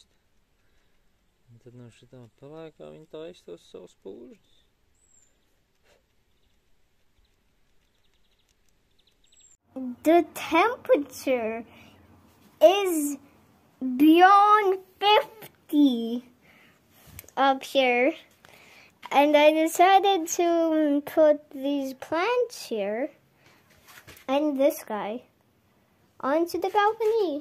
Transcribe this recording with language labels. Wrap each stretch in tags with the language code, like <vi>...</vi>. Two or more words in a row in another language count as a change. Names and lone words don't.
<lv>Un tad no šitā pelēkā viņi taisa tos savus pūžņus.</lv> <en>The temperature is beyond 50 up here. And I decided to put these plants here and this guy onto the balcony.</en>